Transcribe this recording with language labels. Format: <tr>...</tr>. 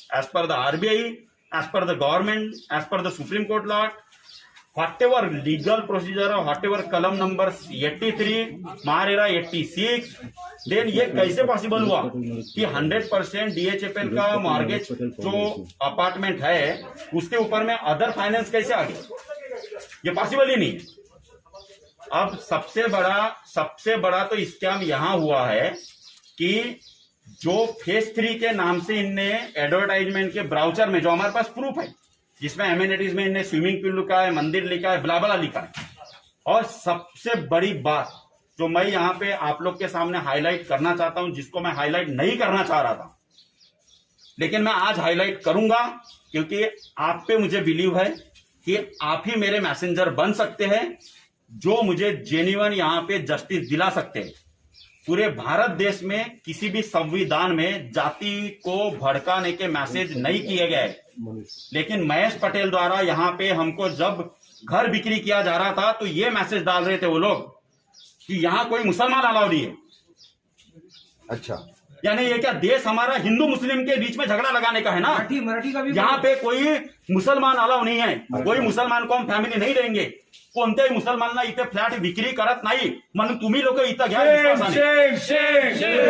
<en>As per the RBI, as per the government, as per the Supreme Court law, whatever legal procedure or whatever column number 83, Marera 86, then</en> <hi>ये कैसे possible हुआ कि 100% DHFL का mortgage जो apartment है उसके ऊपर में अदर फाइनेंस कैसे आ गया? ये पॉसिबल ही नहीं। अब सबसे बड़ा तो स्कैम यहां हुआ है कि जो फेज 3 के नाम से इनने एडवर्टाइजमेंट के ब्राउचर में, जो हमारे पास प्रूफ है, जिसमें एमिनिटीज में इनने स्विमिंग पूल लिखा है, मंदिर लिखा है, ब्ला ब्ला लिखा है। और सबसे बड़ी बात जो मैं यहां पे आप लोग के सामने हाईलाइट करना चाहता हूं, जिसको मैं हाईलाइट नहीं करना चाह रहा था, लेकिन मैं आज हाईलाइट करूंगा क्योंकि आप पे मुझे बिलीव है कि आप ही मेरे मैसेंजर बन सकते हैं जो मुझे जेन्युइन यहां पे जस्टिस दिला सकते हैं। पूरे भारत देश में किसी भी संविधान में जाति को भड़काने के मैसेज नहीं किए गए, लेकिन महेश पटेल द्वारा यहां पे हमको जब घर बिक्री किया जा रहा था तो ये मैसेज डाल रहे थे वो लोग कि यहां कोई मुसलमान अलाउ नहीं है। अच्छा, यानी ये क्या देश हमारा हिंदू मुस्लिम के बीच में झगड़ा लगाने का है ना? मराठी का भी यहाँ पे कोई मुसलमान अलाउ नहीं है, कोई मुसलमान को हम फॅमिली नाही देंगे,</hi> <mr>कोणत्याही मुसलमानांना इथे फ्लॅट विक्री करत नाही, म्हणून तुम्ही लोक इथं घ्या विश्वासाने।</mr>